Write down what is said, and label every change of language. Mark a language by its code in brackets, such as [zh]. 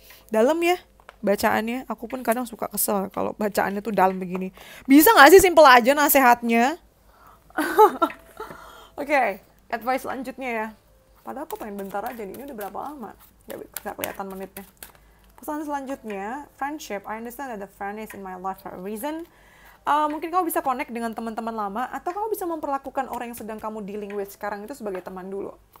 [id] Dalam ya bacaannya, aku pun kadang suka kesel kalau bacaannya tuh dalam begini. Bisa gak sih simple aja nasehatnya? Oke, advice selanjutnya ya. Padahal aku pengen bentar aja nih, ini udah berapa lama? Gak kelihatan menitnya. Pesan selanjutnya, friendship. [en] I understand that the friend is in my life for a reason. [id] Mungkin kamu bisa connect dengan teman-teman lama, atau kamu bisa memperlakukan orang yang sedang kamu dealing with sekarang itu sebagai teman dulu.